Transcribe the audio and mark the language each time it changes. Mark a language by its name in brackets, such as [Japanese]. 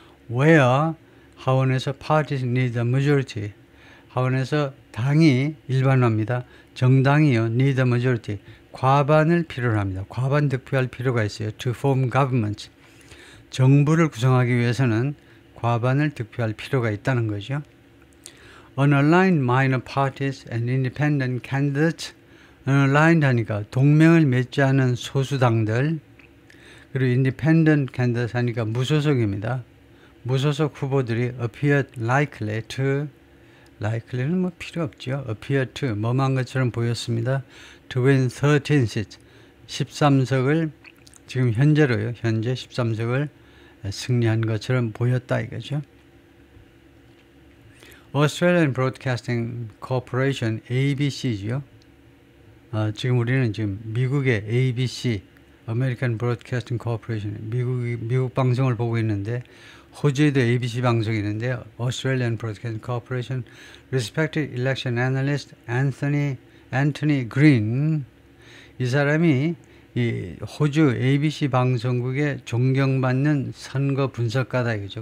[English] Where 하원에서 parties need a majority. [Korean] 하원에서 당이 일반화입니다. 정당이요. [English] need a majority. [Korean] 과반을 필요로 합니다. 과반 득표할 필요가 있어요. [English] To form government. [Korean] 정부를 구성하기 위해서는 과반을 득표할 필요가 있다는 거죠. [English] Unaligned minor parties and independent candidates. [Korean] Unaligned 하니까 동맹을 맺지 않은 소수당들, 그리고 independent candidates 하니까 무소속입니다. 무소속 후보들이 [English] appeared likely to, [Korean] likely는 뭐 필요 없죠. [English] appear to, [Korean] 뭐만 것처럼 보였습니다. [English] to win 13 seats, [Korean] 13석을 지금 현재로요. 현재 13석을 승리한 것처럼 보였다 이거죠. [English] Australian Broadcasting Corporation, ABC죠. [Korean] 지금 우리는 지금 미국의 ABC, American Broadcasting Corporation, 미국 방송을 보고 있는데 호주에도 ABC 방송이 있는데 Australian Broadcasting Corporation [English] Respected Election Analyst [Korean] Anthony Green, 이 사람이 이 호주 ABC 방송국의 존경받는 선거 분석가다 이거죠.